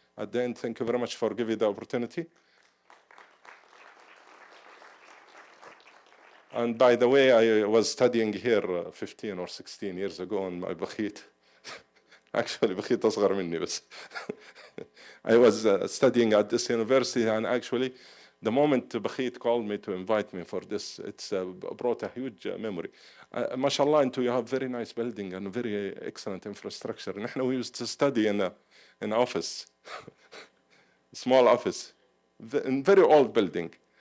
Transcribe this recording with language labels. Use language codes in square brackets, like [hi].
[en] At the end, thank you very much for giving the opportunity. And by the way, I was studying here 15 or 16 years ago in my بخيت. Actually, [ar] بخيت أصغر مني بس. [en] I was studying at this university, and actually, the moment بخيت called me to invite me for this, it's brought a huge memory. MashaAllah, and you have very nice building and very excellent infrastructure. And we used to study in an office, small office, in very old building.